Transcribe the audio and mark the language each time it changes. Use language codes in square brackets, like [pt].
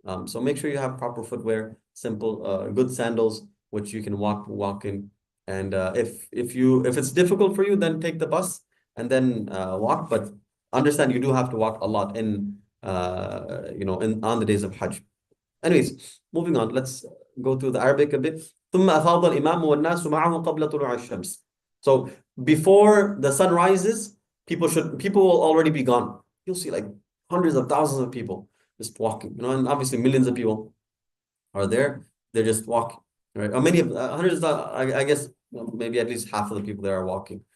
[en] So make sure you have proper footwear, simple, good sandals, which you can walk in. And if it's difficult for you, then take the bus and then walk. But understand you do have to walk a lot in in on the days of Hajj. Anyways, moving on. Let's go through the Arabic a bit. [ar] ثم أفاض الإمام والناس معه قبل طلوع الشمس. [en] So before the sun rises, people will already be gone. You'll see like hundreds of thousands of people just walking, and obviously millions of people are there. They're just walking, right? Or many of hundreds, I guess maybe at least half of the people there are walking.